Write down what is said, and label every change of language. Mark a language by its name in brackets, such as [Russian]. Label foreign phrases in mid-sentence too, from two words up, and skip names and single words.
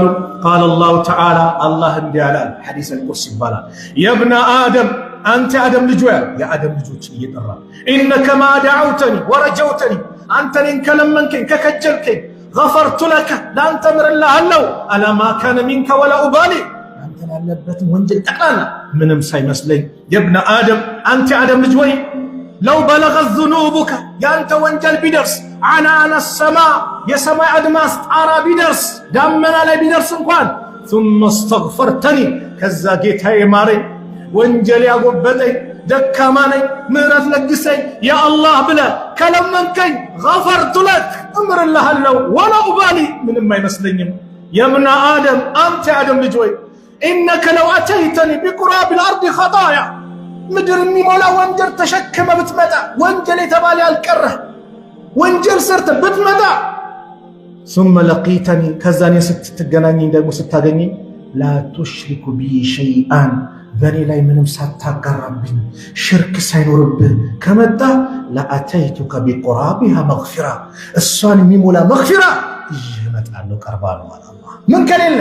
[Arabic] قال الله تعالى፣ [Amharic] አላህ እንዲህ አላል። [Arabic] حديث القدس [Amharic] ይባላል። [Arabic] يا ابن آدم፣ [Amharic] አንተ አደም ልጅ ወይ፣ የአደም ልጆችን እየጠራ [Arabic] إنك ما دعوتني ورجوتني፣ [Amharic] አንተ እኔን ከለመንከኝ ከከጀልከኝ፣ [Arabic] غفرت لك፣ [Amharic] ለአንተ ምርልሃለሁ፣ [Arabic] على ما كان منك ولا أبالي፣ [Amharic] አንተ ያለበትን ወንጀል ጠቅላላ ምንም ሳይመስለኝ። [Arabic] يا ابن آدم፣ [Amharic] አንተ አደም ልጅ ወይ [Arabic] لو بلغت ذنوبك፣ [Amharic] ያንተ ወንጀል ቢደርስ [Arabic] عنان السماء፣ [Amharic] የሰማይ አድማስ ጣራ ቢደርስ፣ ዳመና ላይ ቢደርስ እንኳን [Arabic] ثم استغفرتني፣ [Amharic] ከዛ ጌታዬ ማረኝ፣ ወንጀል ያጎበጠኝ ደካማ ነኝ፣ ምህረት ለግሰኝ [Arabic] يا الله [Amharic] ብለህ ከለመንከኝ፣ [Arabic] غفرت لك፣ [Amharic] እምርልሃለሁ፣ [Arabic] ولا أبالي፣ [Amharic] ምንም አይመስለኝም። [Arabic] يا ابن آدم፣ [Amharic] አንተ አደም ልጅ ወይ [Arabic] إنك لو أتيتني بقراب الأرض خطايا፣ [Amharic] ምድር የሚሞላ ወንጀል ተሸክመ ብትመጣ፣ ወንጀል የተባለ ያልቀረህ ወንጀል ሰርተ ብትመጣ፣ [Arabic] ثم لقيتني፣ [Amharic] ከዛኔ ስትገናኘኝ ደግሞ ስታገኘኝ፣ [Arabic] لا تشرك بي شيئا፣ [Amharic] በኔ ላይ ምንም ሳታጋራብኝ ሽርክ ሳይኖርብህ ከመጣ፣ [Arabic] لأتيتك بقرابها مغفرة፣ [Amharic] እሷን የሚሞላ መግፊራ ይዤ እመጣለሁ፣ ቀርባለሁ አለ አላህ። ምን ከሌለ?